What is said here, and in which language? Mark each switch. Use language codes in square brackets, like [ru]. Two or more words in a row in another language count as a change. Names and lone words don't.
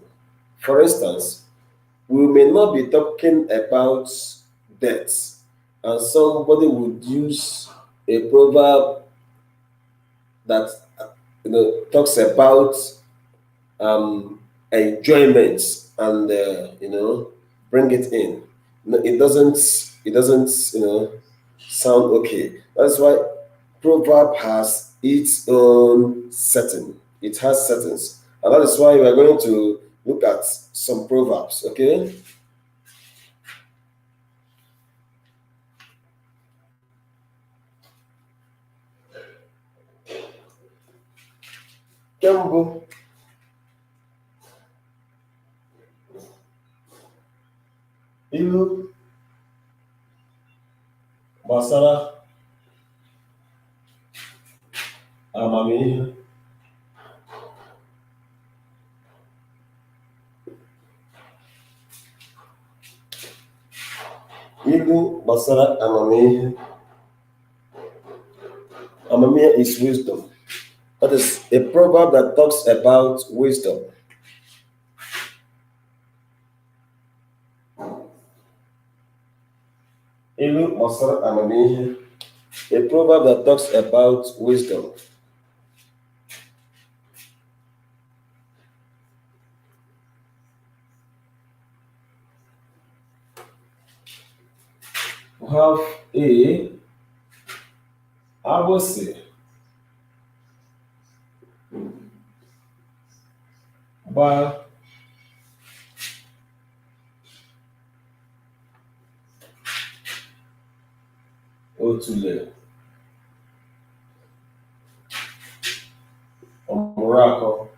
[en] For instance, we may not be talking about death, and somebody would use a proverb that talks about enjoyment and bring it in. No, it doesn't sound okay. That's why proverb has its own setting. It has settings, and that is why we are going to look at some proverbs. Okay. [ig] Kembu ilu gbasara amamihe. Ilu gbasara amamihe. [en] Amamihe is wisdom. That is a proverb that talks about wisdom. [ig] Ilu gbasara amamihe. [en] A proverb that talks about wisdom. We have a [ig] agbụsị gba otule ọmụrụ akọ.